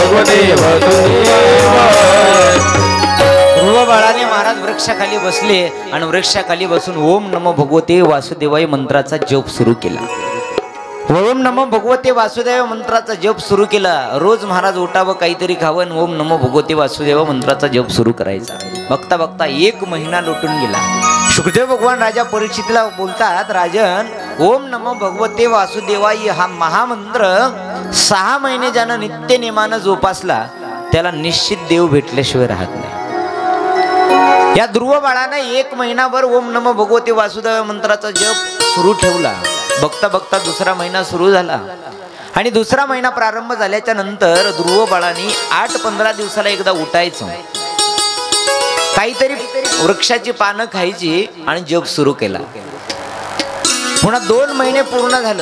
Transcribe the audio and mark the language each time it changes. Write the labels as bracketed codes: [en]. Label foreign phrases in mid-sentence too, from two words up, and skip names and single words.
[mr] देव ध्रुव बाळाने महाराज वृक्षाखाली बसले आणि वृक्षाखाली बसून [sa] ओम नमो भगवते वासुदेवाय [mr] मंत्राचा जप सुरू केला. [sa] ओम नमो भगवते वासुदेव [mr] मंत्राचा जप सुरू केला. रोज महाराज उठावं, काहीतरी खावं, [sa] ओम नमो भगवते वासुदेव [mr] मंत्राचा जप सुरू करायचा. बघता बघता 1 महिना लोटून गेला. सुखदेव भगवान राजा परीक्षितला बोलतात, राजन [sa] ओम नमो भगवते वासुदेवाय [mr] हा महामंत्र 6 महिने ज्यानं नित्य नेमानं जोपासला त्याला निश्चित देव भेटल्याशिवाय राहत नाही. या ध्रुव बाळाने 1 महिनाभर [sa] ओम नमो भगवते वासुदेव [mr] मंत्राचा जप सुरू ठेवला. बघता बघता 2रा महिना सुरू झाला आणि 2रा महिना प्रारंभ झाल्याच्या नंतर ध्रुव बाळाने 8-15 दिवसाला एकदा उठायचं, काहीतरी वृक्षाची पानं खायची आणि जप सुरू केला. पुन्हा 2 महिने पूर्ण झालं.